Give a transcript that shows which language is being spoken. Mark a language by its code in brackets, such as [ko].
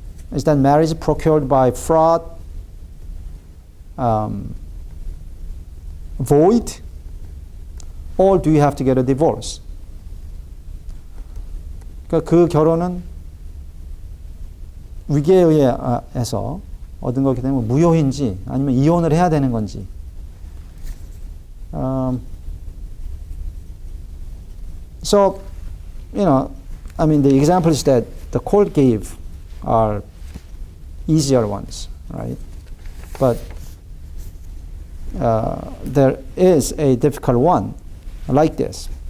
[en] Is that marriage procured by fraud, void, or do you have to get a divorce? [ko] 그 결혼은 위계에 의해서 얻은 거기 때문에 무효인지 아니면 이혼을 해야 되는 건지. [en] So, you know, I mean, the examples that the court gave are easier ones, right? But there is a difficult one like this.